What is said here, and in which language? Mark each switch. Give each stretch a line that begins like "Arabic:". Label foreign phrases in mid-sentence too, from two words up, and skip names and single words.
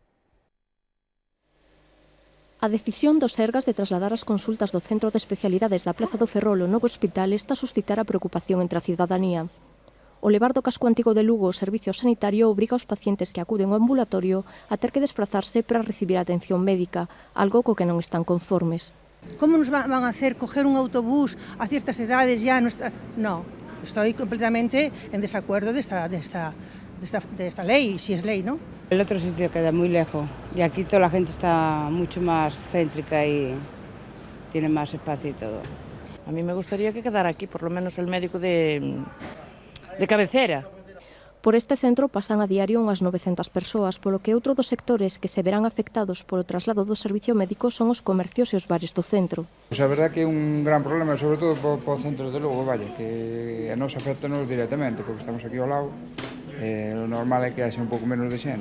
Galician: A decisión do Sergas de trasladar as consultas do Centro de Especialidades da Praza do Ferrol ao novo hospital está a suscitar a preocupación entre a cidadanía. O levar do casco antigo de Lugo o servicio sanitario obriga aos pacientes que acuden ao ambulatorio a ter que desplazarse para recibir atención médica, algo co que non están conformes.
Spanish: ¿Cómo nos van a hacer coger un autobús a ciertas edades ya? No, estoy completamente en desacuerdo de esta ley, si es ley, ¿no? El otro sitio queda muy lejos y aquí toda la gente está mucho más céntrica y tiene más espacio y todo. A mí me gustaría que quedara aquí, por lo menos el médico de cabecera.
Galician: Por este centro pasan a diario unhas 900 persoas, polo que outro dos sectores que se verán afectados polo traslado do servicio médico son os comercios e os bares do centro. Pois a verdade que é un gran problema, sobre todo para o centro de Lugo, vaya, que a nos afecta-nos directamente, porque estamos aquí ao lado, o normal é que haxe un pouco menos de xente.